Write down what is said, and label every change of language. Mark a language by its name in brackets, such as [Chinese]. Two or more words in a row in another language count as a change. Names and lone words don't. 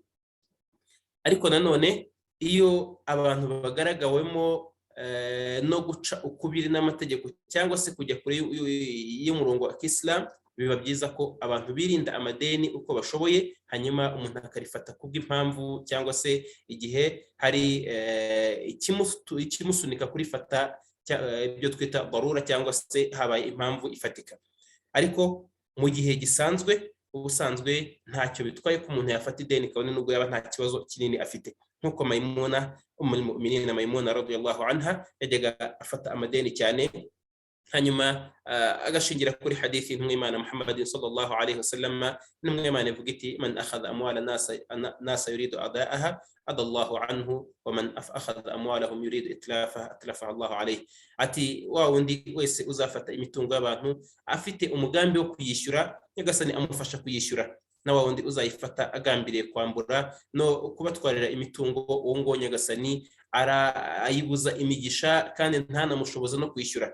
[Kinyarwanda] Ariko nanone iyo abantu bagaragawemo no guca ukubiri n'amategeko cyangwa se kujya kure y'umurongo wa Islam, biba byiza ko abantu birinda amadeni uko bashoboye, hanyuma umuntu akarifata kubw'impamvu cyangwa se igihe hari ikimusunika kurifata, ibyo twita barura cyangwa se habaye impamvu ifatika. Ariko mu gihe gisanzwe, ubusanzwe ntacyo bitwaye ko umuntu yafata ideni kabone nubwo yaba nta kibazo kinini afite, nkuko Maimuna [Arabic] أم المؤمنين [Kinyarwanda] Maimuna [Arabic] رضي الله عنها [Kinyarwanda] yajyaga afata amadeni cyane, hanyuma agashingira kuri hadithi y'intumwa y'Imana Muhammad [Arabic] صلى الله عليه وسلم. [Kinyarwanda] Intumwa y'Imana ivuga iti [Arabic] من أخذ أموال الناس يريد أداءها أدى الله عنه ومن أخذ أموالهم يريد إتلاف الله عليه, [Kinyarwanda] ati wa wundi wese uzafata imitungo y'abantu afite umugambi wo kuyishyura, Nyagasani amufasha kuyishyura, na wa wundi uzayifata agambiriye kwambura no kubatwarira imitungo, uwo ngo Nyagasani ayibuza imigisha kandi ntanamushoboza no kwishyura.